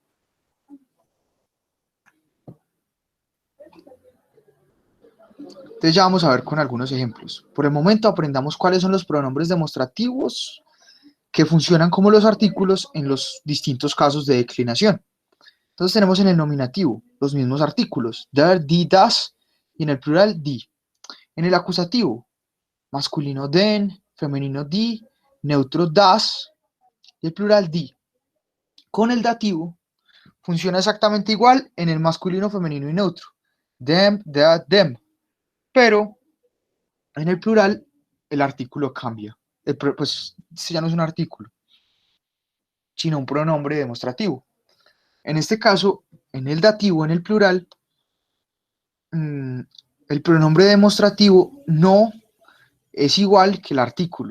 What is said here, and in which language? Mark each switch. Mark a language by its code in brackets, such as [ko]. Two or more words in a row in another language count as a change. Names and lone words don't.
[es] Entonces ya vamos a ver con algunos ejemplos. Por el momento aprendamos cuáles son los pronombres demostrativos que funcionan como los artículos en los distintos casos de declinación. Entonces tenemos en el nominativo los mismos artículos, [de] der, die, das, [es] y en el plural die. En el acusativo, masculino den, femenino die, neutro das, y el plural die. Con el dativo funciona exactamente igual en el masculino, femenino y neutro, [de] dem, der, dem, [es] pero en el plural el artículo cambia. Pues ya no es un artículo, sino un pronombre demostrativo. En este caso, en el dativo, en el plural, el pronombre demostrativo no es igual que el artículo.